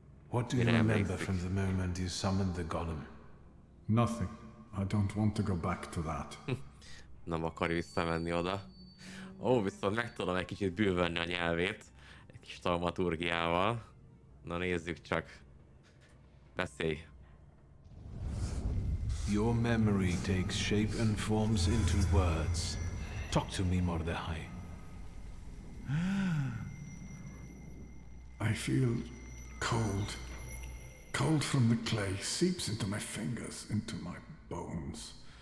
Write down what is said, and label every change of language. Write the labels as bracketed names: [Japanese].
[English] What do you remember from the moment you summoned the Golem? Nothing. I don't want to go back to that. [Hungarian] Nem akar visszamenni oda. Ó, viszont meg tudom egy kicsit bővenni a nyelvét. Egy kis taumaturgiával. Na nézzük csak. Beszélj. [English] Your memory takes shape and forms into words. Talk to me, Mordechai. I feel cold. Cold from the clay seeps into my fingers, into my bones.